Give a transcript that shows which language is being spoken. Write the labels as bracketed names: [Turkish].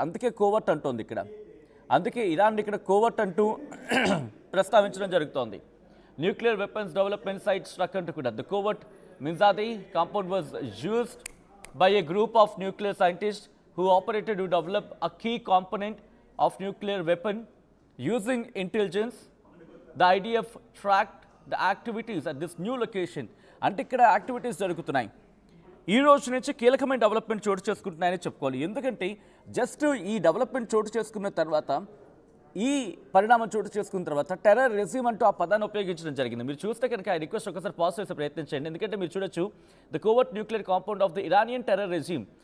[Telugu] అందుకే కోవర్ట్ అంటోంది ఇక్కడ. అందుకే ఇరాన్ ఇక్కడ కోవర్ట్ అంటూ ప్రస్తావించడం జరుగుతోంది. [English] Nuclear weapons development site struck అంటూ కూడా. The covert Minzadeh compound was used by a group of nuclear scientist who operated to develop a key component of nuclear weapon using intelligence. The IDF tracked the activities at this new location. [Telugu] అంటే ఇక్కడ activities జరుగుతున్నాయి. ఈ రోజు నుంచి కీలకమైన development చోటు చేసుకుంటున్నాయని చెప్పుకోవాలి. ఎందుకంటే జస్ట్ ఈ డెవలప్మెంట్ చోటు చేసుకున్న తర్వాత, ఈ పరిణామం చోటు చేసుకున్న తర్వాత టెర్రర్ రెజ్యూమ్ అంటూ ఆ పదాన్ని ఉపయోగించడం జరిగింది. మీరు చూస్తే కనుక ఆ రిక్వెస్ట్ ఒకసారి పాస్ చేసే ప్రయత్నం చేయండి. ఎందుకంటే మీరు చూడొచ్చు, [English] The covert nuclear compound of the Iranian terror regime.